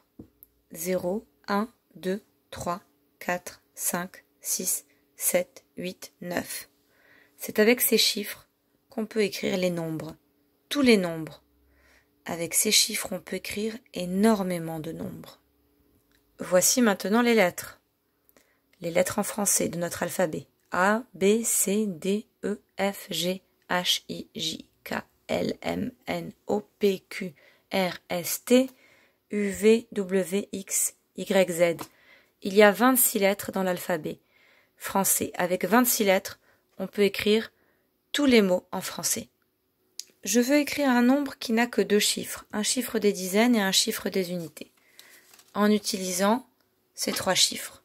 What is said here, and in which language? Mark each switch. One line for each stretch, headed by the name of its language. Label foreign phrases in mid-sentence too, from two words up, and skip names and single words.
French: 0, 1, 2, 3, 4, 5, 6, 7, 8, 9. C'est avec ces chiffres qu'on peut écrire les nombres. Tous les nombres. Avec ces chiffres, on peut écrire énormément de nombres. Voici maintenant les lettres. Les lettres en français de notre alphabet. A, B, C, D, E, F, G, H, I, J, K, L, M, N, O, P, Q, R, S, T, U, V, W, X, Y, Z. Il y a 26 lettres dans l'alphabet français. Avec 26 lettres, on peut écrire tous les mots en français. Je veux écrire un nombre qui n'a que 2 chiffres, un chiffre des dizaines et un chiffre des unités, en utilisant ces 3 chiffres.